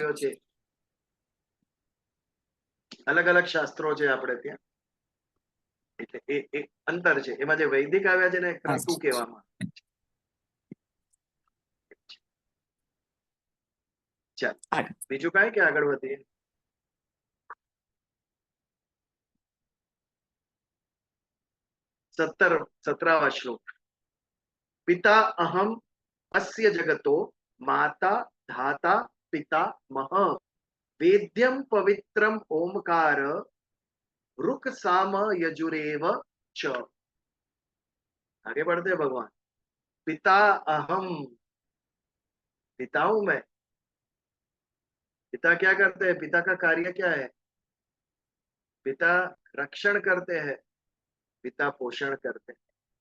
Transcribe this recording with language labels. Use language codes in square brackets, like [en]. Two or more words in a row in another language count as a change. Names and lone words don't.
[gu] આવ્યો છે, અલગ અલગ શાસ્ત્રો છે આપણે ત્યાં, એટલે એ અંતર છે। એમાં જે વૈદિક આવ્યા છે ને ક્રતુ અચ્છા કહેવામાં આવે છે। ચાલ અચ્છા. બીજું કાંઈ કે આગળ વધીએ? [hi] 17वां श्लोक। [sa] पिता अहम अस्य जगतो माता धाता पिता मह वेद्यम पवित्रम ओमकार रुक साम यजुरेव च। [hi] आगे बढ़ते हैं भगवान। [sa] पिता अहम, [hi] पिता हूं मैं। पिता क्या करते हैं? पिता का कार्य क्या है? पिता रक्षण करते हैं, पिता पोषण करते हैं।